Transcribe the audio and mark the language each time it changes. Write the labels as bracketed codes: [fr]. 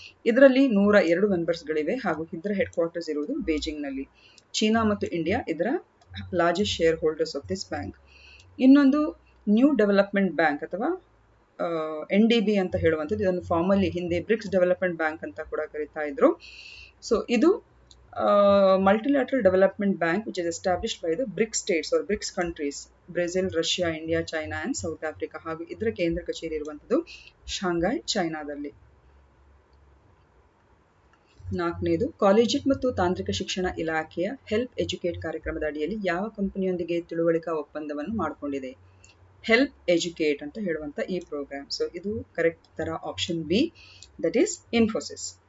[kn] ಇದರಲ್ಲಿ 102 ಮೆಂಬರ್ಸ್ಗಳಿವೆ ಹಾಗೂ ಇದರ ಹೆಡ್ ಕ್ವಾರ್ಟರ್ಸ್ ಇರುವುದು ಬೇಜಿಂಗ್ ನಲ್ಲಿ. ಚೀನಾ ಮತ್ತು ಇಂಡಿಯಾ ಇದರ [en] Largest shareholders of this bank. [kn] ಇನ್ನೊಂದು ನ್ಯೂ ಡೆವಲಪ್ಮೆಂಟ್ ಬ್ಯಾಂಕ್ ಅಥವಾ NDB ಅಂತ ಹೇಳುವಂಥದ್ದು. ಇದನ್ನು ಫಾರ್ಮಲಿ ಹಿಂದೆ ಬ್ರಿಕ್ಸ್ ಡೆವಲಪ್ಮೆಂಟ್ ಬ್ಯಾಂಕ್ ಅಂತ ಕೂಡ ಕರೀತಾ ಇದ್ರು. ಸೊ ಇದು [en] multilateral development bank which is established by the BRICS states or BRICS countries, Brazil, Russia, India, China and South Africa. [kn] ಹಾಗೂ ಇದರ ಕೇಂದ್ರ ಕಚೇರಿ ಇರುವಂಥದ್ದು ಶಾಂಘೈ, ಚೈನಾದಲ್ಲಿ. 4ನೇದು, ಕಾಲೇಜಿಯಟ್ ಮತ್ತು ತಾಂತ್ರಿಕ ಶಿಕ್ಷಣ ಇಲಾಖೆಯ ಹೆಲ್ಪ್ ಎಜುಕೇಟ್ ಕಾರ್ಯಕ್ರಮದ ಅಡಿಯಲ್ಲಿ ಯಾವ ಕಂಪನಿಯೊಂದಿಗೆ ತಿಳುವಳಿಕಾ ಒಪ್ಪಂದವನ್ನು ಮಾಡಿಕೊಂಡಿದೆ? ಹೆಲ್ಪ್ ಎಜುಕೇಟ್ ಅಂತ ಹೇಳುವಂಥ ಈ ಪ್ರೋಗ್ರಾಮ್. ಸೊ ಇದು ಕರೆಕ್ಟ್ ತರ option B, that is Infosys.